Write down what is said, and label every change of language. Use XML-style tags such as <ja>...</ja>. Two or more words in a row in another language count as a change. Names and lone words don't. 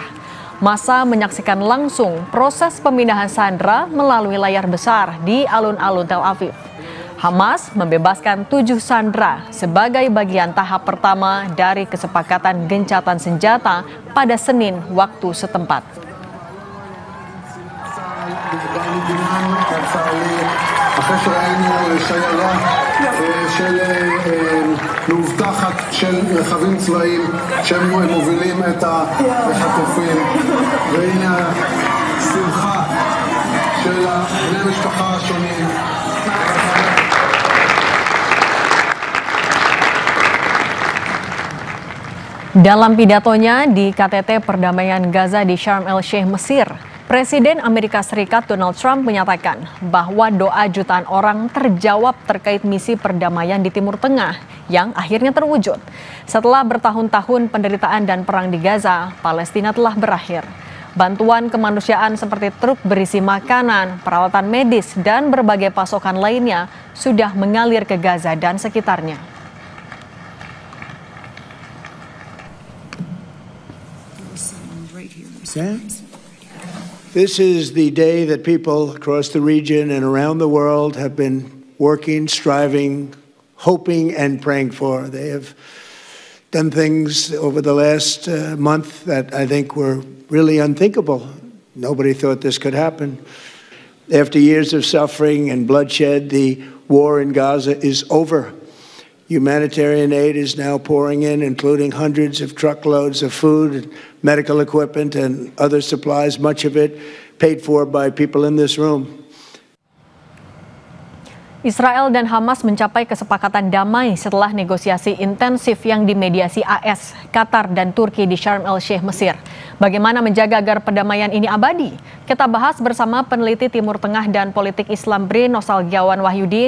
<id>Massa menyaksikan langsung proses pemindahan sandera melalui layar besar di alun-alun Tel Aviv. Hamas membebaskan 7 sandera sebagai bagian tahap pertama dari kesepakatan gencatan senjata pada Senin waktu setempat.</id> <he>אחרי שראינו שיירה של מאובטחת של רכבים צבאיים שהם מובילים את החטופים, והנה השמחה של בני המשפחה השונים.</he> <id>Dalam pidatonya di KTT Perdamaian Gaza di Sharm el-Sheikh, Mesir, Presiden Amerika Serikat Donald Trump menyatakan bahwa doa jutaan orang terjawab terkait misi perdamaian di Timur Tengah yang akhirnya terwujud. Setelah bertahun-tahun penderitaan dan perang di Gaza, Palestina telah berakhir. Bantuan kemanusiaan seperti truk berisi makanan, peralatan medis, dan berbagai pasokan lainnya sudah mengalir ke Gaza dan sekitarnya.</id> <en>This is the day that people across the region and around the world have been working, striving, hoping, and praying for. They have done things over the last month that I think were really unthinkable. Nobody thought this could happen. After years of suffering and bloodshed, the war in Gaza is over. Humanitarian aid is now pouring in, including hundreds of truckloads of food, medical equipment, and other supplies, much of it paid for by people in this room.</en> <id>Israel dan Hamas mencapai kesepakatan damai setelah negosiasi intensif yang dimediasi AS, Qatar, dan Turki di Sharm el-Sheikh, Mesir. Bagaimana menjaga agar perdamaian ini abadi? Kita bahas bersama peneliti Timur Tengah dan politik Islam BRI Nostalgiawan Wahyudi.</id>